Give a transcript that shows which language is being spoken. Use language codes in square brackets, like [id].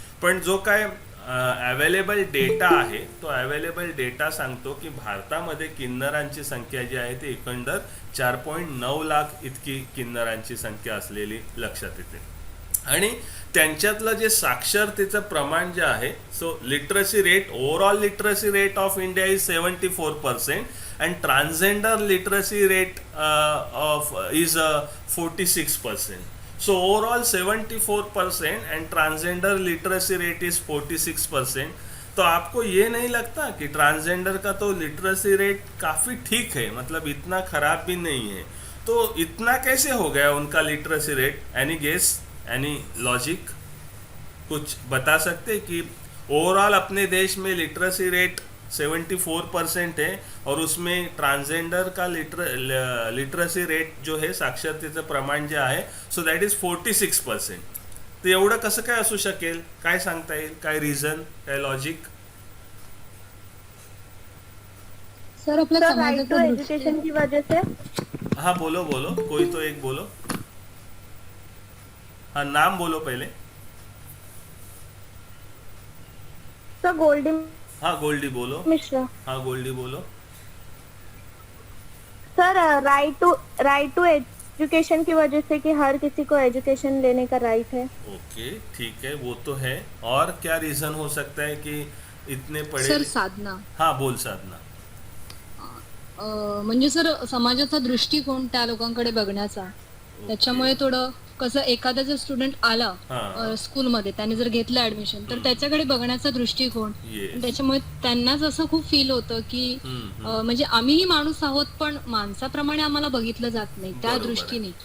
[mr] पण जो काय अवेलेबल डेटा आहे, तो अवेलेबल डेटा सांगतो की भारतामध्ये किन्नरांची संख्या जी आहे ती एकंदर 4.9 लाख इतकी किन्नरांची संख्या असलेली लक्षात येते. आणि त्यांच्यातलं जे साक्षरतेचं प्रमाण जे आहे, [en] So literacy rate, overall literacy rate of India is 74% and transgender literacy rate of is 46%. So overall 74% and transgender literacy rate is 46%. [hi] तो आपको ये नहीं लगता कि ट्रांसजेंडर का तो लिटरेसी रेट काफ़ी ठीक है, मतलब इतना ख़राब भी नहीं है, तो इतना कैसे हो गया उनका literacy rate? [en] any guess, any logic, [hi] कुछ बता सकते कि ओवरऑल अपने देश में लिटरेसी रेट 74% है और उसमें ट्रांसजेंडर का लिटरेसी रेट जो है, [mr] साक्षरतेचं प्रमाण जे आहे, [en] So that is 46%. [mr] तर एवढं कसं काय असू शकेल? काय सांगता येईल? काय रिझन, काय logic? [hi] सर अपना राइट टू एजुकेशन की वजह से. हाँ बोलो बोलो, कोई तो एक बोलो. हाँ नाम बोलो पहले. सर गोल्डी. हाँ गोल्डी बोलो. मिश्रा. हाँ गोल्डी बोलो. सर राइट टू एजुकेशन की वजह से कि हर किसी को एजुकेशन लेने का राइट है. ओके ठीक है, वो तो है. और क्या रीजन हो सकता है कि इतने पढ़े? सर साधना. हाँ बोल साधना. [mr] म्हणजे सर समाजाचा दृष्टिकोन त्या लोकांकडे बघण्याचा, त्याच्यामुळे थोडं कसं एखादा जर स्टुडंट आला स्कूलमध्ये, त्याने जर घेतलं ऍडमिशन, तर त्याच्याकडे बघण्याचा दृष्टिकोन, त्याच्यामुळे त्यांनाच असं खूप फील होतं की म्हणजे आम्हीही माणूस आहोत पण माणसाप्रमाणे आम्हाला बघितलं जात नाही, त्या दृष्टीने.